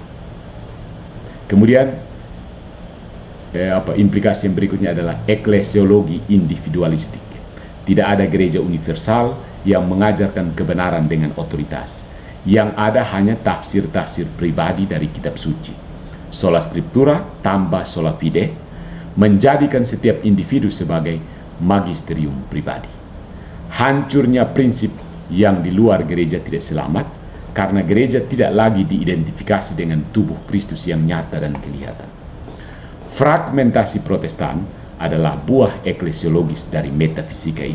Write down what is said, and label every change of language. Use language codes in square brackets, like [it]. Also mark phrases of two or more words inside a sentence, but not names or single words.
[id] Kemudian, implikasi yang berikutnya adalah eklesiologi individualistik. Tidak ada gereja universal yang mengajarkan kebenaran dengan otoritas. Yang ada hanya tafsir-tafsir pribadi dari kitab suci. [la] Sola scriptura [id] tambah [la] sola fide, [id] menjadikan setiap individu sebagai magisterium pribadi. Hancurnya prinsip yang di luar gereja tidak selamat, karena gereja tidak lagi diidentifikasi dengan tubuh Kristus yang nyata dan kelihatan. Fragmentasi Protestan adalah buah eklesiologis dari metafisika ini.